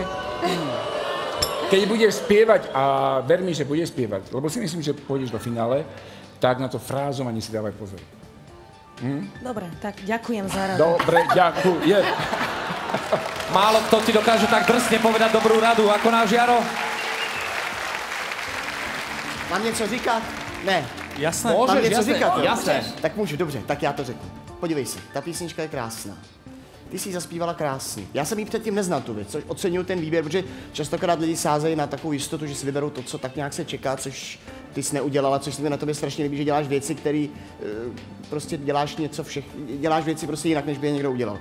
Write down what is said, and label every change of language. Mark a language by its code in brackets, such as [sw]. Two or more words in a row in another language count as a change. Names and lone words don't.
[sk] Keď budeš spievať, a ver mi, že budeš spievať, lebo si myslím, že pôjdeš do finále, tak na to frázovanie si dávaj pozor. Dobre, tak ďakujem za radu. Dobre, ďakujem. Málo kto ti dokáže tak drsne povedať dobrú radu, ako náš Jaro. [cs] Mám něco říkat? Ne. [sk] Jasné. [cs] Mám [sk] Môžeš, [cs] něco [sk] jasné. [cs] říkat? jo? [sk] Jasné. [cs] Tak můžu, dobře, tak já to řeknu. Podívej se, ta písnička je krásná. Ty jsi ji zaspívala krásně. Já jsem ji předtím neznal tu věc, což oceňuju ten výběr, protože častokrát lidi sázejí na takovou jistotu, že si vyberou to, co tak nějak se čeká, což ty jsi neudělala, což se mi na tobě strašně líbí, že děláš věci, které prostě děláš něco děláš věci prostě jinak, než by je někdo udělal.